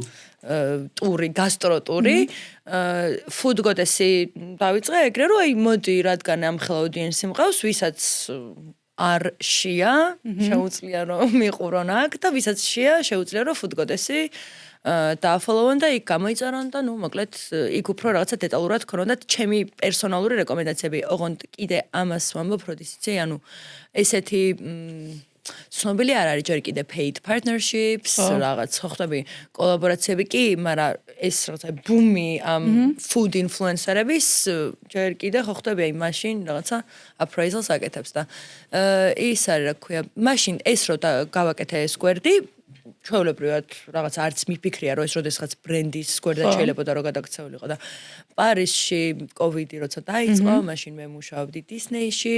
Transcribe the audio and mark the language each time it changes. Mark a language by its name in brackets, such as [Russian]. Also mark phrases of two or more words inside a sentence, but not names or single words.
[Georgian] ტური გასტროტური ფუდგოდესი დავიწყე ეგრე რომ აი მოდი რადგან ამ ხელა აუდიენსი მყავს ვისაც არ შია შეუძლია რომ მიყურონ აქ და ვისაც შია შეუძლია რომ ფუდგოდესი დააფოლოვონ და იქ გამოიწერონ და ნუ მოკლედ იქ უფრო რაღაცა დეტალურად ქონოდათ ჩემი პერსონალური რეკომენდაციები ოღონდ კიდე ამას ვამბობ როდის იცი ანუ ესეთი ცნობილი არ არის ჯერ კიდე [English] paid partnerships [Georgian] რაღაც ხვდები კოლაბორაციები კი მაგრამ ეს რაღაცა ბუმი ამ [English] food influencer-ების [Georgian] ჯერ კიდე ხვდები აი მაშინ რაღაცა appraisal-ს აკეთებს და ის არის რა ქვია მაშინ ეს რო გავაკეთე ეს გვერდი ჩვეულებრივად რაღაც არც მიფიქრია რომ ეს როდესაც ბრენდის გვერდად შეიძლება და რო გადაგცეულიყო და პარიზში კოვიდი როცა დაიწყო მაშინ მე მუშაობდი დისნეიში